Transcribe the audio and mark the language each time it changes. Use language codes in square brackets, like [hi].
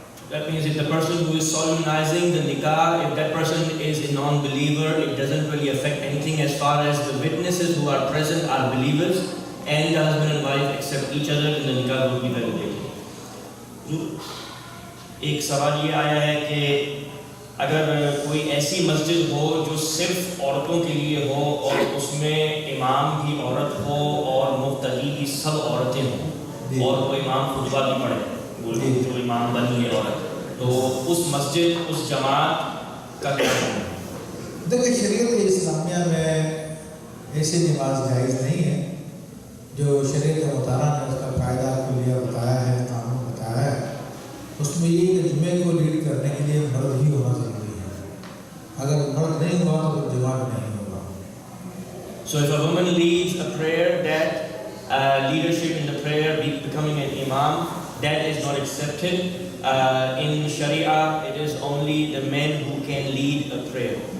[en] That means if the person who is solemnly recognizing the nikah, if that person is a non-believer, it doesn't really affect anything as far as the witnesses who are present are believers and the husband and wife accept each other, then the nikah would be validated. [ur] ایک سوال یہ آیا ہے کہ اگر کوئی ایسی مسجد ہو جو صرف عورتوں کے لیے ہو اور اس میں امام بھی عورت ہو اور مقتدی بھی سب عورتیں ہوں اور وہ امام خطبہ بھی پڑھے، جو امام بنی ہے عورت، تو اس مسجد اس جماعت کا کیا ہے؟ دیکھیں شریعت اسلامیہ میں ایسی نماز جائز نہیں ہے. جو شریعت مطالعہ نے اس کا قاعدہ کلیہ بتایا ہے، قانون بتایا ہے، اس میں یہ کہ جمعے کو لیڈ کرنے کے لیے مرد ہی ہونا ضروری ہے. اگر مرد نہیں ہوا تو جماعت نہیں ہوگا. [en] So if a woman leads a prayer, that leadership in the prayer, becoming an imam, that is not accepted. In Sharia, it is only the men who can lead a prayer.